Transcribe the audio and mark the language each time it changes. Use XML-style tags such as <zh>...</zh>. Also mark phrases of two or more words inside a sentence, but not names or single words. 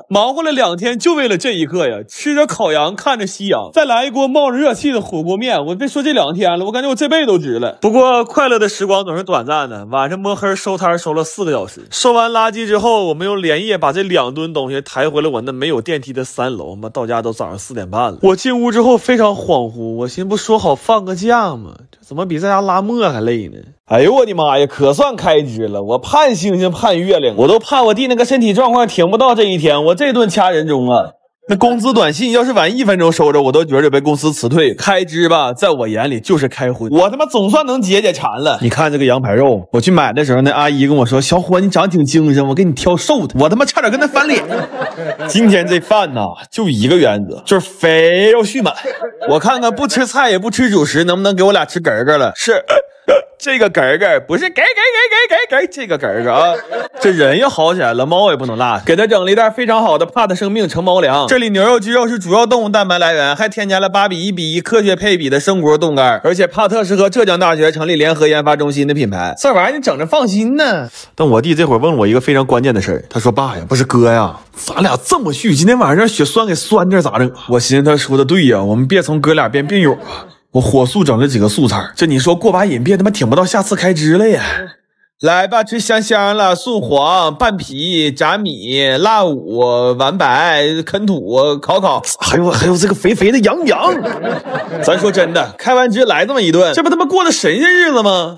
<zh>忙活了2天就為了這一刻呀！吃着烤羊，看着夕陽，再來一鍋冒着熱氣的火鍋麵。我別說這2天了，我感覺我這輩子都值了。不過快樂的時光總是短暫的，晚上摸黑收攤收了4個小時。收完垃圾之後，我們又連夜把這2噸東西抬回了我那沒有電梯的3樓。我們到家都早上4點半了。我進屋之後非常恍惚。我尋不說好放個假嗎？這怎麼比在家拉磨還累呢？哎呦我的媽呀，可算開支了！我盼星星盼月亮，我都怕我弟那個身體狀況挺不到這一天，我這頓掐人中啊！那工資短信要是晚1分鐘收着，我都覺得被公司辭退。開支吧，在我眼裡就是開葷。我他媽總算能解解饞了。你看這個羊排肉，我去買的時候，那阿姨跟我說：“小伙，你長得挺精神，我給你挑瘦的。” 我他媽差點跟他翻臉。今天這飯吶，就一個原則，就是肥肉蓄滿。我看看不吃菜也不吃主食，能不能給我倆吃嗝嗝了？是。這個嗝嗝不是嗝，這個嗝嗝啊！這人又好起來了，貓也不能落下。給他整了一袋非常好的帕特生命成貓糧，這裡牛肉、雞肉是主要動物蛋白來源，還添加了8:1:1科學配比的生骨凍乾，而且帕特是和浙江大學成立聯合研發中心的品牌。這玩意兒你整着放心呢。但我弟這會兒問我一個非常關鍵的事兒，他說：“爸呀，不是哥呀，咱倆這麼續，今天晚上讓血栓給酸點咋整？” 我尋思他說的對呀，我們別從哥倆變病友啊。我火速整了幾個素菜，這你說過把癮，別他媽挺不到下次開支了呀！來吧，吃香香了，素黃、拌皮、炸米、辣五、完白、啃土、烤，還有這個肥肥的羊。咱說真的，開完支來這麼一頓，這不他媽過的神仙日子嗎？</zh>